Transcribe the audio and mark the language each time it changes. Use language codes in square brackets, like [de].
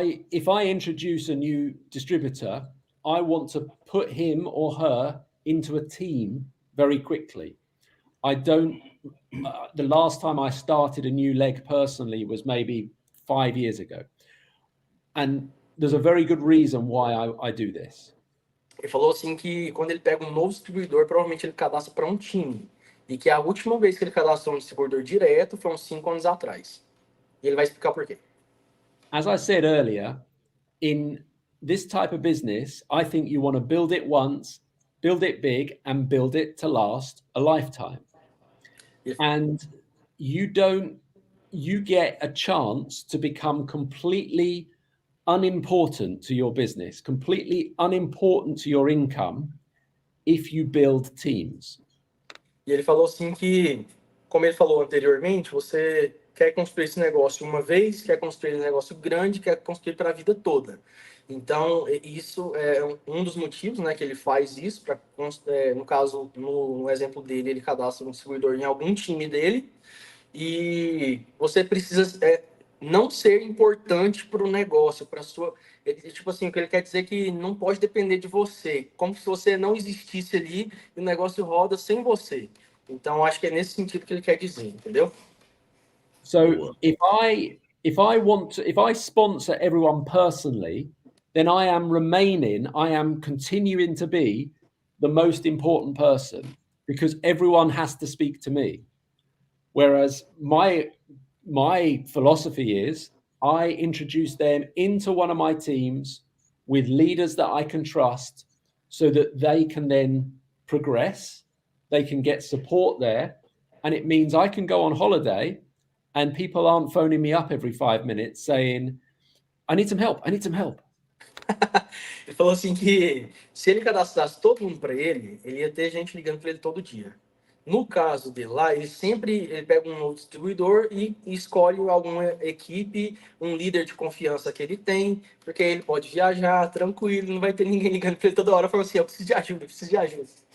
[en] If I introduce a new distributor, I want to put him or her into a team very quickly. I don't. The last time I started a new leg personally was maybe 5 years ago, and there's a very good reason why I do this. [pt] Ele falou assim que quando ele pega um novo distribuidor, provavelmente ele cadastra para um time. E que a última vez que ele cadastrou um distribuidor direto foi uns 5 anos atrás. E ele vai explicar por quê. [en] As I said earlier, in this type of business, I think you want to build it once, build it big, and build it to last a lifetime. Yes. And you get a chance to become completely unimportant to your business, completely unimportant to your income if you build teams. [pt] E ele falou assim que, como ele falou anteriormente, você quer construir esse negócio uma vez, quer construir um negócio grande, quer construir para a vida toda. Então, isso é um dos motivos, né, que ele faz isso. No caso, no exemplo dele, ele cadastra um distribuidor em algum time dele. E você precisa não ser importante para o negócio, para sua. Tipo assim, o que ele quer dizer é que não pode depender de você, como se você não existisse ali e o negócio roda sem você. Então, acho que é nesse sentido que ele quer dizer, entendeu? [en] So if I sponsor everyone personally, then I am continuing to be the most important person because everyone has to speak to me. Whereas my philosophy is I introduce them into one of my teams with leaders that I can trust so that they can then progress, they can get support there, and it means I can go on holiday and people aren't phoning me up every 5 minutes saying, I need some help. [pt] Ele falou assim que se ele cadastrasse todo mundo para ele ia ter gente ligando para ele todo dia. No caso dele lá, ele pega um novo distribuidor e escolhe alguma equipe, um líder de confiança que ele tem, porque ele pode viajar tranquilo, não vai ter ninguém ligando para ele toda hora falando assim, eu preciso de ajuda, eu preciso de ajuda.